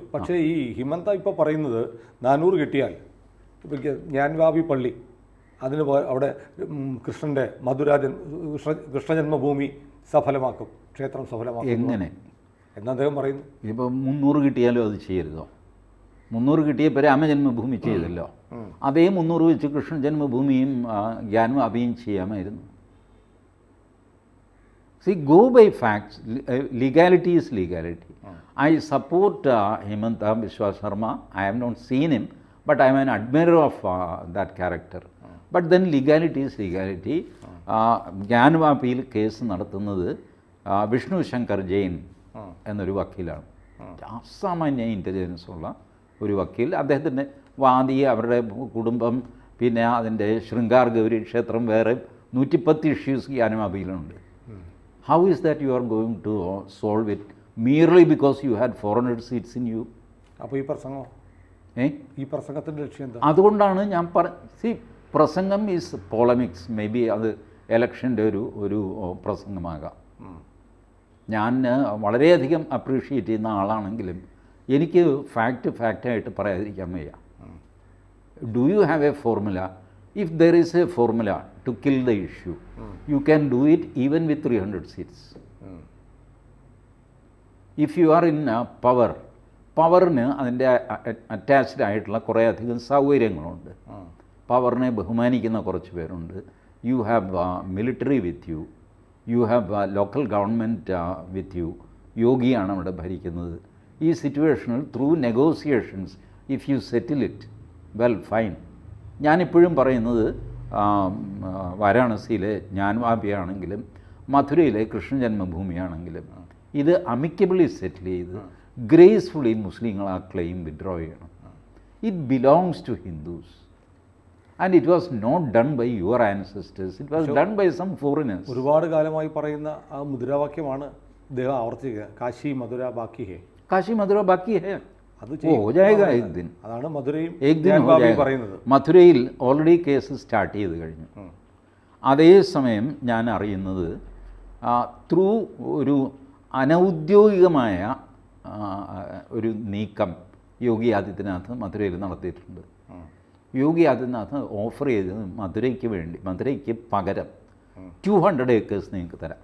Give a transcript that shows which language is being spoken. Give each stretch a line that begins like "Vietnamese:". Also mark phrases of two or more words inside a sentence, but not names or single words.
Malayalam: പക്ഷേ ഈ ഹിമന്ത ഇപ്പോൾ പറയുന്നത് 400 കിട്ടിയാൽ ഇപ്പോൾ ജ്ഞാൻവാപി പള്ളി അതിന് അവിടെ കൃഷ്ണൻ്റെ കൃഷ്ണജന്മഭൂമി സഫലമാക്കും, ക്ഷേത്രം സഫലമാക്കും. എങ്ങനെ എന്ന് അദ്ദേഹം പറയുന്നു. ഇപ്പോൾ 300 കിട്ടിയാലും അത് ചെയ്യരുതോ? 300 കിട്ടിയപ്പോൾ രാമജന്മഭൂമി ചെയ്തല്ലോ, അതേ 300 വെച്ച് കൃഷ്ണ ജന്മഭൂമിയും ജ്ഞാൻവാപിയും ചെയ്യാമായിരുന്നു.
English: See, go by facts. Legality is legality. I support Himanta Biswa Sharma. I have not seen him, but I am an admirer of that character. But then legality is legality.
Malayalam: ജ്ഞാൻവാപിയിൽ കേസ് നടത്തുന്നത് വിഷ്ണു ശങ്കർ ജെയിൻ എന്നൊരു വക്കീലാണ്. അസാമാന്യ ഇൻ്റലിജൻസ് ഉള്ള ഒരു വക്കീൽ. അദ്ദേഹത്തിൻ്റെ വാദി, അവരുടെ കുടുംബം, പിന്നെ അതിൻ്റെ ശൃംഗാർ ഗൗരി ക്ഷേത്രം, വേറെ 110 ഇഷ്യൂസ് ജ്ഞാൻവാപിയിലുണ്ട്.
English: How is that you are going to solve it merely because you had 400 seats in you?
Malayalam: അപ്പോൾ ഈ പ്രസംഗം ഈ പ്രസംഗത്തിൻ്റെ ലക്ഷ്യം എന്താ? അതുകൊണ്ടാണ് ഞാൻ പ്രസംഗം
English: is polemics. may be
Malayalam: അത് എലക്ഷൻ്റെ ഒരു പ്രസംഗമാകാം. ഞാൻ വളരെയധികം അപ്രീഷിയേറ്റ് ചെയ്യുന്ന ആളാണെങ്കിലും എനിക്ക് ഫാക്റ്റായിട്ട് പറയാതിരിക്കാൻ വയ്യ.
English: Do you have a formula? If there is a formula to kill the issue, you can do it even with 300 seats. If you are in power,
Malayalam: പവറിന് അതിൻ്റെ അറ്റാച്ച്ഡ് ആയിട്ടുള്ള കുറേ അധികം സൗകര്യങ്ങളുണ്ട്. പവറിനെ ബഹുമാനിക്കുന്ന കുറച്ച് പേരുണ്ട്.
English: you have military with you, you have local government with you.
Malayalam: യോഗിയാണ് അവിടെ ഭരിക്കുന്നത്. ഈ സിറ്റുവേഷനിൽ
English: through negotiations if you settle it well fine.
Malayalam: ഞാനിപ്പോഴും പറയുന്നത് വാരാണസിയിലെ ജ്ഞാൻവാപിയാണെങ്കിലും മധുരയിലെ കൃഷ്ണ ജന്മഭൂമിയാണെങ്കിലും ഇത്
English: amicably settle
Malayalam: ചെയ്ത് ഗ്രേസ്ഫുള്ളി മുസ്ലിങ്ങൾ ആ
English: claim withdraw
Malayalam: ചെയ്യണം.
English: It belongs to Hindus. And it was not done by your ancestors, it was done by some foreigners.
Malayalam: ഒരുപാട് കാലമായി പറയുന്ന ആ മുദ്രാവാക്യമാണ് ഇദ്ദേഹം ആവർത്തിക്കുക,
Hindi: काशी मथुरा बाकी है. काशी मथुरा बाकी है,
Malayalam: അത്
Hindi: हो जाएगा एक दिन.
Malayalam: അതാണ് മധുരയും
Hindi: एक दिन
Malayalam: ഗ്യാൻ
Hindi: हो
Malayalam: ബാബിയും
Hindi: जाएगा.
Malayalam: പറയുന്നത്. മധുരയിൽ
English: already case start
Malayalam: ചെയ്ത് കഴിഞ്ഞു. അതേസമയം ഞാൻ അറിയുന്നത് ത്രൂ ഒരു അനൗദ്യോഗികമായ ഒരു നീക്കം യോഗി ആദിത്യനാഥ് മധുരയിൽ നടത്തിയിട്ടുണ്ട്. യോഗി ആദിത്യനാഥ് ഓഫർ ചെയ്തത് മധുരയ്ക്ക് പകരം 200 ഏക്കേഴ്സ് നിങ്ങൾക്ക് തരാം.